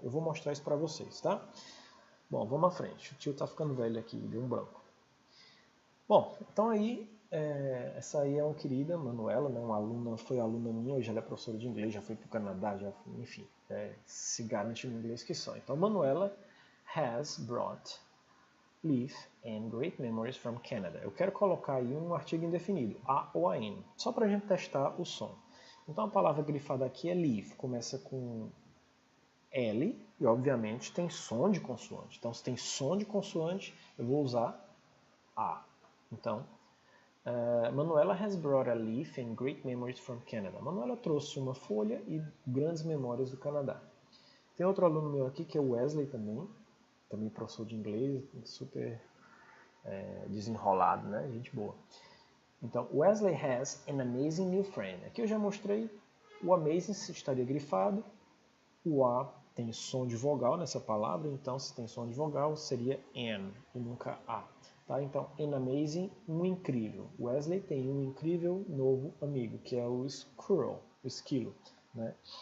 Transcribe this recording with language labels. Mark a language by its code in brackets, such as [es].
[pt] Eu vou mostrar isso para vocês, tá? Bom, vamos à frente. O tio tá ficando velho aqui, deu um branco. Bom, então aí, essa aí é uma querida, Manuela, né, foi aluna minha, hoje ela é professora de inglês, já foi para o Canadá, enfim, se garante no inglês que só. Então, [en] Manuela has brought Leaf and Great Memories from Canada. [pt] Eu quero colocar aí um artigo indefinido, a ou a n, só para a gente testar o som. Então a palavra grifada aqui é leaf, começa com L e obviamente tem som de consoante. Então se tem som de consoante, eu vou usar A. Então, [en] Manuela has brought a leaf and great memories from Canada. [pt] Manuela trouxe uma folha e grandes memórias do Canadá. Tem outro aluno meu aqui que é o Wesley também. também professor de inglês, super desenrolado, né? Gente boa. Então, [en] Wesley has an amazing new friend. [pt] Aqui eu já mostrei, o amazing estaria grifado, o A tem som de vogal nessa palavra, então se tem som de vogal seria an e nunca A. Tá? Então, an amazing, um incrível. Wesley tem um incrível novo amigo, que é o squirrel, o esquilo. Né?